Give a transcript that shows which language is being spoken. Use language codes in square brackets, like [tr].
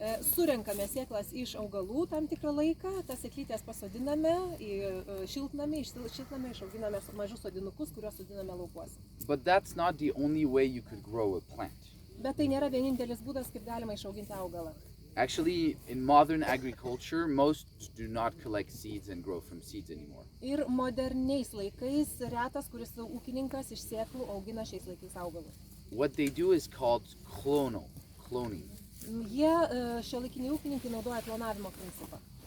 [lt] Surenkame sėklas iš augalų tam tikrą laiką, tas sėklytės pasodiname į šiltnamį, išauginame mažus sodinukus, kuriuos sodiname laukuose. [en] But that's not the only way you could grow a plant. [lt] Bet tai nėra vienintelis būdas, kaip galima išauginti augalą. [en] Actually, in modern agriculture, most do not collect seeds and grow from seeds anymore. [lt] Ir moderniais laikais retas, kuris ūkininkas iš sėklų augina šiais laikais augalus. [en] What they do is called cloning. [lt] Jie šiuolaikiniai ūkininkai naudoja klonavimo principą.